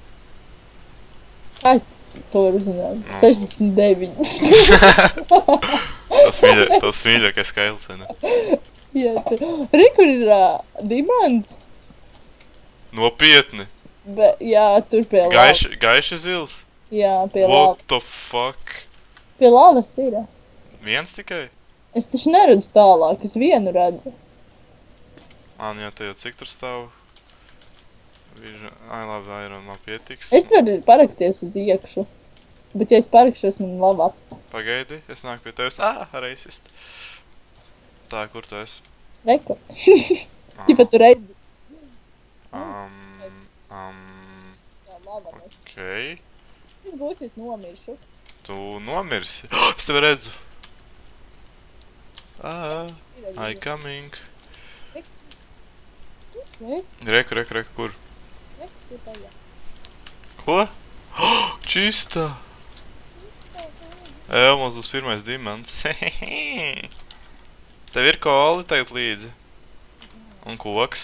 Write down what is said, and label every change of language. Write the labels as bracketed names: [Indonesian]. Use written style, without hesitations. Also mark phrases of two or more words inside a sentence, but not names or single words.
[Latvian] Kā es to varu uzzināt? 69. Tas mīļākais skaitlis, vai ne? Jā, Re, kur ir dimants? Nopietni! Jā, tur pie lavas. Gaiši zils? Jā, pie lavas. [English] What the fuck? [Latvian] Pie lavas ir. Viens tikai? Es taču neredzu tālāk, es vienu redzu. Jā, te jau cik tur stāv? Ai, labi, iron man pietiks. Es varu parakties uz iekšu. Bet ja es parakšos, man lava. Pagaidi, es nāku pie tevis. Racist. Tā, kur tu esi? Reku. Tipa tu redzi. Jā, lava. Okei. Es būs, es nomiršu. Tu nomirsi? Es tevi redzu. [English] I coming. [Latvian] Es? Reku, kur? Reku, tajā. Ko? Čistā! Mums būs pirmais dimants. Tev ir koali tagad līdzi? Un koks?